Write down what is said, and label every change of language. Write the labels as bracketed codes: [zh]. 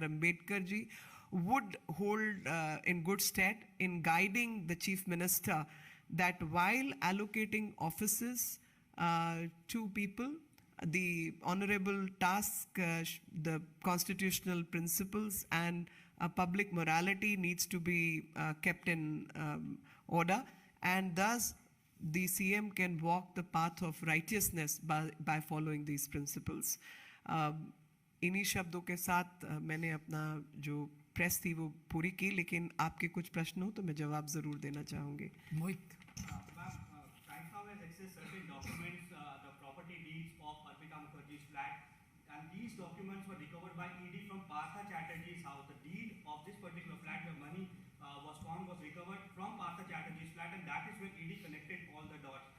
[en] Ambedkar ji would hold in good stead in guiding the Chief Minister that while allocating offices to people, the honorable task, the constitutional principles and public morality needs to be kept in order, and thus the CM can walk the path of righteousness by following these principles. [hi] इन्हीं शब्दों के साथ मैंने अपना जो press थी वो पूरी की, लेकिन आपके कुछ प्रश्न हो तो मैं जवाब जरूर देना चाहूँगी. मोहित. [en] Right now has accessed certain documents, the property deeds of Arpita Mukherjee's flat, and these documents were recovered by ED from Partha Chatterjee's house. The deed of this particular flat where money was found was recovered from Partha Chatterjee's flat, and that is where ED connected all the dots.